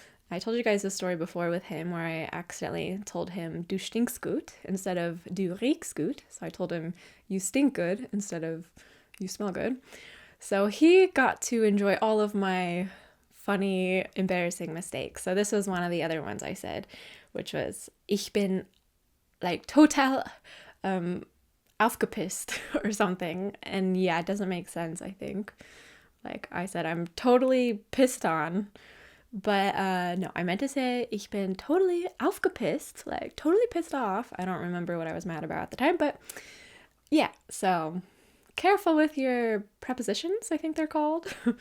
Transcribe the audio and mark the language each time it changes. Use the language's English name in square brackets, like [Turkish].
[English] I told you guys this story before with him where I accidentally told him [German] du stinkst gut [English] instead of [German] du riechst gut. [English] So I told him you stink good instead of you smell good. So he got to enjoy all of my funny, embarrassing mistakes. So this was one of the other ones I said, which was [German] Ich bin [English] like [German] total aufgepisst [English] or something. And yeah, it doesn't make sense, I think. Like I said, I'm totally pissed on. But no, I meant to say [German] ich bin [English] totally [German] aufgepisst, [English] like totally pissed off. I don't remember what I was mad about at the time, but yeah, so careful with your prepositions, I think they're called.